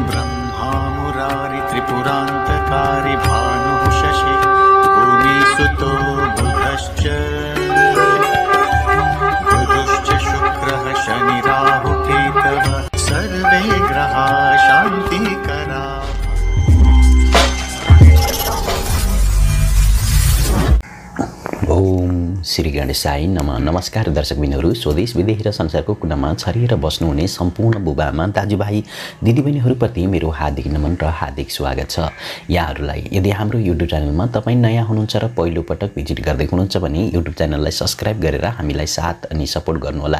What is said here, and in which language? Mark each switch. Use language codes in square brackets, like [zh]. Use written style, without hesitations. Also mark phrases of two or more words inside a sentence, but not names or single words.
[sa] ब्रह्मा मुरारि त्रिपुरान्तकारी भानुः शशि भूमिसुतो बुधश्च शुक्रः शनिराहुकेतवः सर्वे ग्रहा शान्तिकरा। ओम श्री गणेशाय नमः। [ne] नमस्कार दर्शकबिनहरू, स्वदेश विदेश र संसारको कुनामा छरिएर बस्नुहुने सम्पूर्ण बुबाआमा दाजुभाइ दिदीबहिनीहरूप्रति मेरो हार्दिक नमन र हार्दिक स्वागत छ। यहाँहरूलाई यदि हाम्रो युट्युब च्यानलमा तपाईँ नयाँ हुनुहुन्छ र पहिलो पटक भिजिट गर्दै हुनुहुन्छ भने युट्युब च्यानललाई सब्स्क्राइब गरेर हामीलाई साथ अनि सपोर्ट गर्नुहोला।